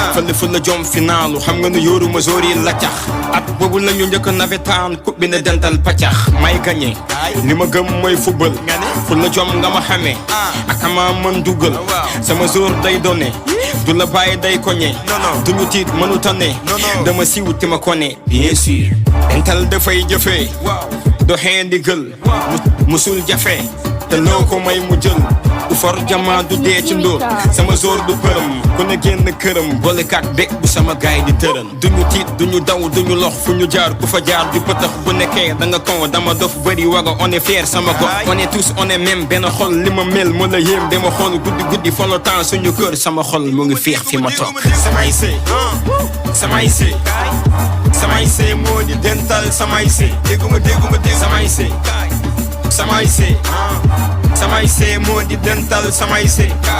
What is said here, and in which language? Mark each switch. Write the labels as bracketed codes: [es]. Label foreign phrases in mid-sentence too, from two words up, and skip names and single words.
[wo] Fële fu la jom finaalu xam nga nu yóoru ma zori la cax. At boobu la ñu njëkk a nawetaan coupe bi ne dental paccax. May gagné. Li ma gëm mooy football. Fu la jom nga ma xamee. Ak ma mën dugal. Sama jour day donné. Du la bàyyi day koñe. Duñu tiit mënu tane. Dama siiw te ma kone. [fr] Bien sûr. [wo] Dental dafay jëfee. Doxee ndigal. Mu-, musul jafe. Te loo ko may mu jël. Du for jama du dee ci ndóol. Sama jour du përëm. Ku ne génn këram. Boole kat bég bu sama gaay di tërën. Duñu tiit duñu daw duñu lox fu ñu jaar ku fa jaar di pëtëx bu nekkee da nga kon dama dof bëri waga [fr] on est fier [wo] sama gox. [fr] On est tous on est même [wo] benn xol li ma mel moo la yéem dama xool guddi guddi folo temps suñu kër sama xol mu ngi féex fi ma toog. Samay sëy. Samay sëy. Samay sëy moo di dental samay sëy. Dégguma dégguma dégg samay sëy. Samay sëy. Samay sëy moo di dental samay sëy.